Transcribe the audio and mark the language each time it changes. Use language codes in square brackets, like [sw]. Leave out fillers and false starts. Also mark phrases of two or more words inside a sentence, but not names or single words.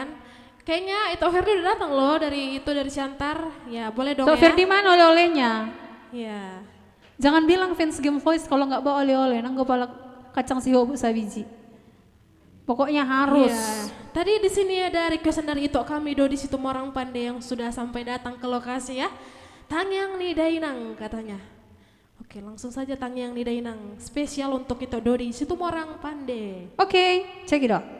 [id] Kayaknya itu Ferdi udah datang loh dari Siantar. Ya boleh dong Tok ya. Ferdi mana oleh-olehnya? Iya. Jangan bilang fans Game Voice kalau nggak bawa oleh-oleh, [bbc] nang pala kacang siho bu sabiji. [id] Pokoknya harus. Iya. Tadi di sini ada requestan dari Ito kami do di situ Morang Pandai yang sudah sampai datang ke lokasi ya. Tangyang ni Dainang katanya. Oke, langsung saja Tangyang ni Dainang spesial untuk Ito do di situ Morang Pandai. Oke, [en] check it out.